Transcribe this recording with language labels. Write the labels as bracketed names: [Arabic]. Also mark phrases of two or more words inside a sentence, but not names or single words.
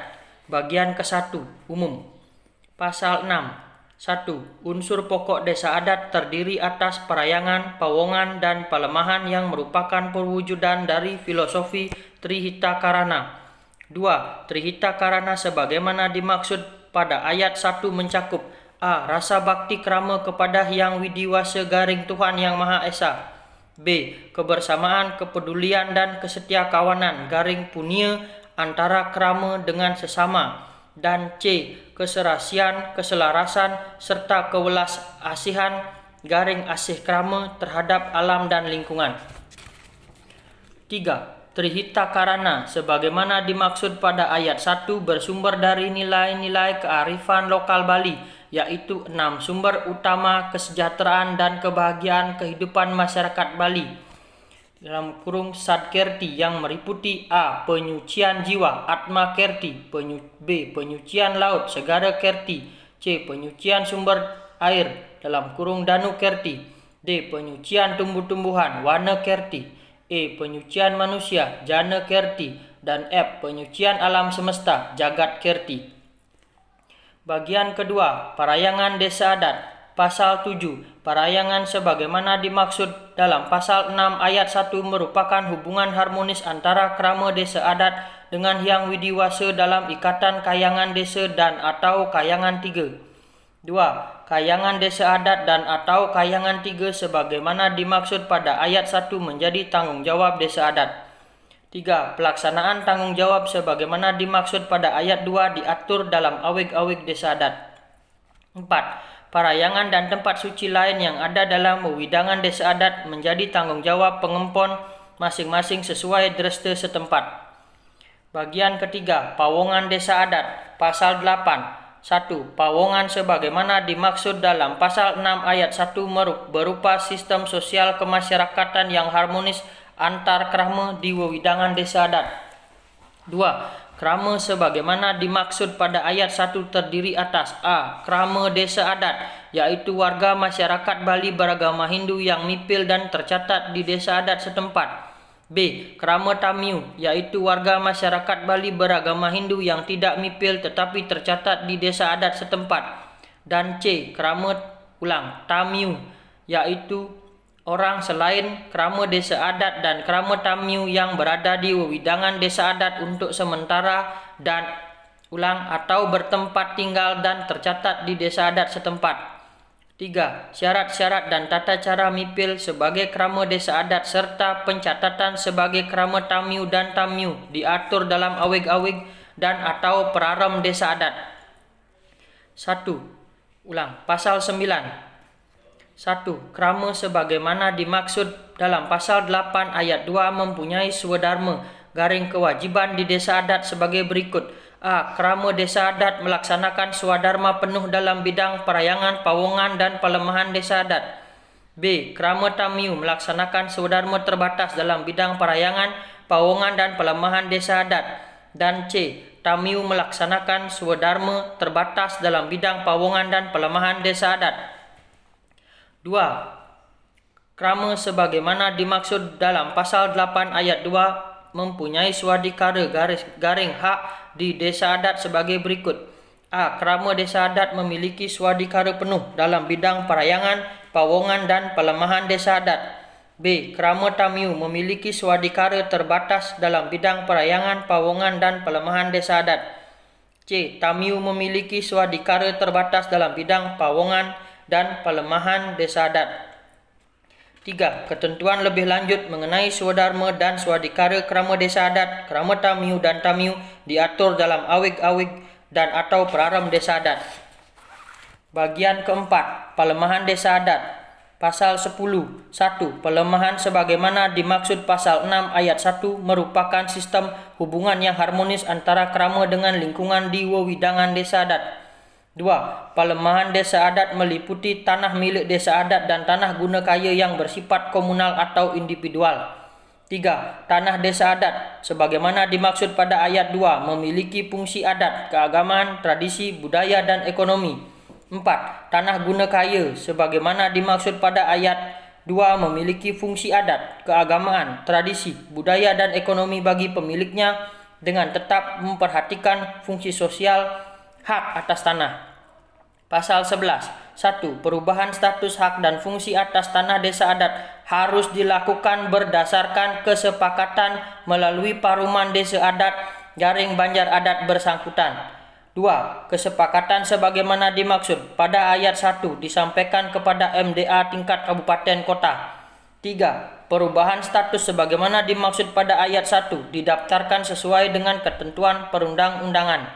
[Indonesian] Bagian ke-1. Umum. Pasal 6. 1. Unsur pokok desa adat terdiri atas perayangan, pawongan, dan pelemahan yang merupakan perwujudan dari filosofi Trihita Karana. 2. Trihita Karana sebagaimana dimaksud pada ayat 1 mencakup A. Rasa bakti kerama kepada Hyang Widiwasa garing Tuhan Yang Maha Esa, B. Kebersamaan, kepedulian, dan kesetiakawanan garing punia antara kerama dengan sesama, dan C. Keserasian, keselarasan, serta kewelas asihan garing asih kerama terhadap alam dan lingkungan. 3. Trihita Karana sebagaimana dimaksud pada ayat 1 bersumber dari nilai-nilai kearifan lokal Bali yaitu 6 sumber utama kesejahteraan dan kebahagiaan kehidupan masyarakat Bali. Dalam kurung Sadkerti yang meliputi A. Penyucian jiwa Atma Kerti, B. Penyucian laut Segara Kerti, C. Penyucian sumber air dalam kurung Danu Kerti, D. Penyucian tumbuh-tumbuhan Wana Kerti, E. Penyucian manusia Jana Kerti, dan F. Penyucian alam semesta Jagat Kerti. Bagian kedua, Parayangan Desa Adat. Pasal 7. Parayangan sebagaimana dimaksud dalam pasal 6 ayat 1 merupakan hubungan harmonis antara krama desa adat dengan Hyang Widiwasa dalam ikatan kayangan desa dan atau kayangan 3. 2. Kayangan desa adat dan atau kayangan 3 sebagaimana dimaksud pada ayat 1 menjadi tanggungjawab desa adat. 3. Pelaksanaan tanggung jawab sebagaimana dimaksud pada ayat 2 diatur dalam awig-awig desa adat. 4. Parayangan dan tempat suci lain yang ada dalam wewidangan desa adat menjadi tanggung jawab pengempon masing-masing sesuai dresta setempat. Bagian ketiga, Pawongan Desa Adat. Pasal 8. 1. Pawongan sebagaimana dimaksud dalam pasal 6 ayat 1 berupa sistem sosial kemasyarakatan yang harmonis antar krama di wewidangan desa adat. 2. Krama sebagaimana dimaksud pada ayat 1 terdiri atas A. Krama desa adat, yaitu warga masyarakat Bali beragama Hindu yang mipil dan tercatat di desa adat setempat. B. Krama Tamiu, yaitu warga masyarakat Bali beragama Hindu yang tidak mipil tetapi tercatat di desa adat setempat. Dan C. Krama Tamiu, yaitu orang selain krama desa adat dan krama Tamiu yang berada di wewidangan desa adat untuk sementara dan atau bertempat tinggal dan tercatat di desa adat setempat. 3. Syarat-syarat dan tata cara mipil sebagai krama desa adat serta pencatatan sebagai krama Tamiu dan Tamiu diatur dalam awig-awig dan atau peraram desa adat. 1. Pasal 9. 1. Krama sebagaimana dimaksud dalam pasal 8 ayat 2 mempunyai swadharma kewajiban di desa adat sebagai berikut. A. Krama desa adat melaksanakan swadharma penuh dalam bidang parayangan, pawongan, dan pelemahan desa adat. B. Krama Tamiu melaksanakan swadharma terbatas dalam bidang parayangan, pawongan, dan pelemahan desa adat. Dan C. Tamiu melaksanakan swadharma terbatas dalam bidang pawongan dan pelemahan desa adat. 2. Krama sebagaimana dimaksud dalam pasal 8 ayat 2 mempunyai swadikara hak di desa adat sebagai berikut. A. Krama desa adat memiliki swadikara penuh dalam bidang parayangan, pawongan, dan pelemahan desa adat. B. Krama Tamiu memiliki swadikara terbatas dalam bidang parayangan, pawongan, dan pelemahan desa adat. C. Tamiu memiliki swadikara terbatas dalam bidang pawongan dan pelemahan desa adat. 3. Ketentuan lebih lanjut mengenai swadharma dan swadikara krama desa adat, krama Tamiu dan Tamiu diatur dalam awig-awig dan atau peraram desa adat. Bagian keempat, Pelemahan desa adat. Pasal 10. 1. Pelemahan sebagaimana dimaksud pasal 6 ayat 1 merupakan sistem hubungan yang harmonis antara krama dengan lingkungan di wewidangan desa adat. 2. Pelemahan desa adat meliputi tanah milik desa adat dan tanah guna kaya yang bersifat komunal atau individual. 3. Tanah desa adat sebagaimana dimaksud pada ayat 2 memiliki fungsi adat, keagamaan, tradisi, budaya, dan ekonomi. 4. Tanah guna kaya sebagaimana dimaksud pada ayat 2 memiliki fungsi adat, keagamaan, tradisi, budaya, dan ekonomi bagi pemiliknya dengan tetap memperhatikan fungsi sosial hak atas tanah. Pasal 11. 1. Perubahan status hak dan fungsi atas tanah desa adat harus dilakukan berdasarkan kesepakatan melalui paruman desa adat Banjar Adat bersangkutan. 2. Kesepakatan sebagaimana dimaksud pada ayat 1 disampaikan kepada MDA tingkat kabupaten kota. 3. Perubahan status sebagaimana dimaksud pada ayat 1 didaftarkan sesuai dengan ketentuan perundang-undangan.